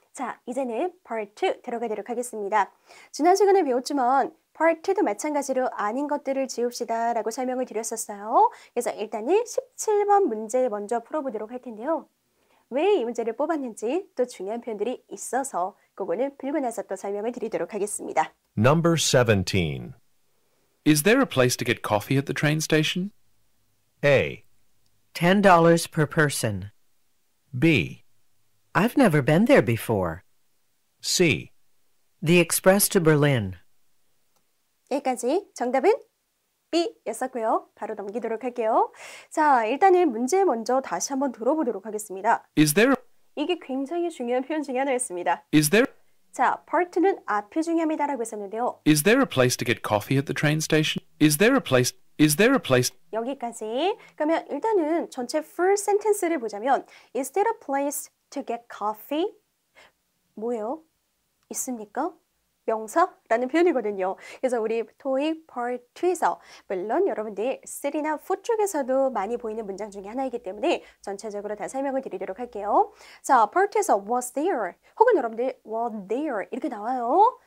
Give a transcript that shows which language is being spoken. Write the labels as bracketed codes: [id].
[ko] 자, 이제는 part 2 들어가도록 하겠습니다. 지난 시간에 배웠지만 part 2도 마찬가지로 아닌 것들을 지웁시다 라고 설명을 드렸었어요. 그래서 일단은 17번 문제 먼저 풀어보도록 할 텐데요. 왜 이 문제를 뽑았는지 또 중요한 표현들이 있어서 그거는 풀고 나서 또 설명을 드리도록 하겠습니다. [en] Number 17. Is there a place to get coffee at the train station? A. $10 per person. B. I've never been there before. C. The express to Berlin. [ko] 여기까지 정답은 B였었고요. 바로 넘기도록 할게요. 자, 일단은 문제 먼저 다시 한번 들어보도록 하겠습니다. [en] Is there [ko] 이게 굉장히 중요한 표현 중에 하나였습니다. [en] is there [ko] 자, part는 앞이 중요합니다라고 했었는데요. [en] is there a place to get coffee at the train station? Is there a place [ko] 여기까지. 그러면 일단은 전체 [en] full sentence를 보자면 Is there a place to get coffee? [ko] 뭐예요? 있습니까? 명사라는 표현이거든요. 그래서 우리 토익 part 2에서 물론 여러분들 3나 4 쪽에서도 많이 보이는 문장 중에 하나이기 때문에 전체적으로 다 설명을 드리도록 할게요. 자, part 2에서 was there 혹은 여러분들 was there 이렇게 나와요.